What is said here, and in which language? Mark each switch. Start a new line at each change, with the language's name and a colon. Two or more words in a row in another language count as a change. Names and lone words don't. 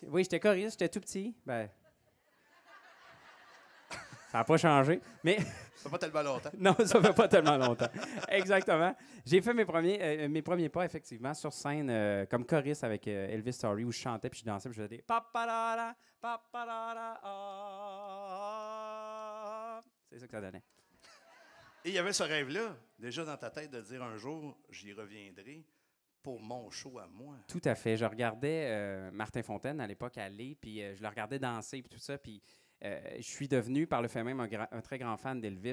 French: Oui, j'étais choriste, j'étais tout petit. Ben, ça n'a pas changé, mais... Ça fait pas tellement longtemps. Non, ça fait pas tellement longtemps. Exactement. J'ai fait mes premiers pas, effectivement, sur scène comme choriste avec Elvis Story, où je chantais, puis je dansais, puis je faisais des... Pa-pa-da-da, pa-pa-da-da, ah. C'est ça que ça donnait. Et il y avait ce rêve-là, déjà dans ta tête, de dire un jour, j'y reviendrai pour mon show à moi. Tout à fait. Je regardais Martin Fontaine à l'époque aller, puis je le regardais danser, puis tout ça, puis je suis devenu, par le fait même, un très grand fan d'Elvis.